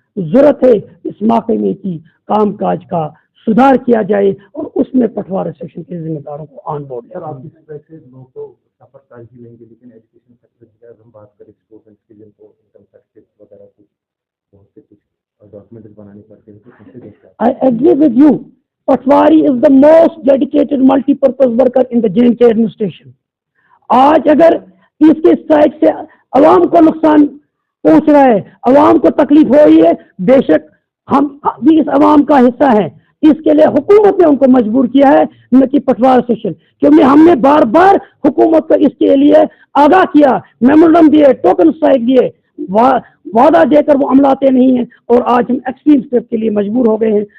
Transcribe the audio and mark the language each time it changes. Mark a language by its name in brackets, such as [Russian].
[Hindi] जरूरत है इस महकमे की कामकाज का सुधार किया जाए और उसमें पटवार एसोसिएशन के जिम्मेदारों को ऑन बोर्ड सर, आप इस तरह से लोग तो सफर कर ही लेंगे, लेकिन एजुकेशन सेक्टर की अगर हम बात करें स्टूडेंट्स के लिए तो इनकम टैक्स वगैरह कुछ बहुत से कुछ डॉक्यूमेंट्स बनाने पड़ते हैं, तो कैसे देखते हैं? [English] I agree with you. Patwari is the most dedicated multi-purpose worker in the J&K administration. [Hindi] आज अगर इसके स्ट्राइक से अवाम को नुकसान पहुंच रहा है, अवाम को तकलीफ हो रही है, बेशक हम भी इस अवाम का हिस्सा है। इसके लिए हुकूमत ने उनको मजबूर किया है, न कि पटवार एसोसिएशन, क्योंकि हमने बार बार हुकूमत को इसके लिए आगाह किया, मेमोरेंडम दिए, टोकन स्ट्राइक दिए, वादा देकर वो अमलाते नहीं हैं, और आज हम एक्सट्रीम स्टेप के लिए मजबूर हो गए हैं।